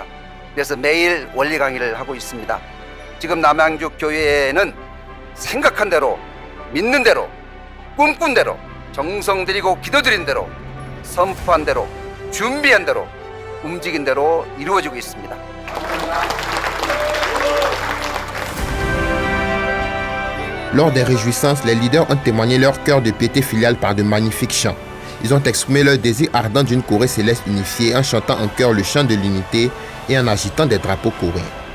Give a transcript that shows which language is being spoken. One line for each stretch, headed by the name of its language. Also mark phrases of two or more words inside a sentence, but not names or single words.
Korean: 그래서 매일 원리 강의를 하고 있습니다. 지금 남양주 교회에는 생각한 대로, 믿는 대로, 꿈꾼 대로, 정성 들이고 기도 드린 대로, 선포한 대로, 준비한 대로, 움직인 대로 이루어지고 있습니다.
French: Lors des réjouissances, les leaders ont témoigné leur cœur de piété filiale par de magnifiques chants. Ils ont exprimé leur désir ardent d'une Corée céleste unifiée en chantant en chœur le chant de l'unité et en agitant des drapeaux coréens.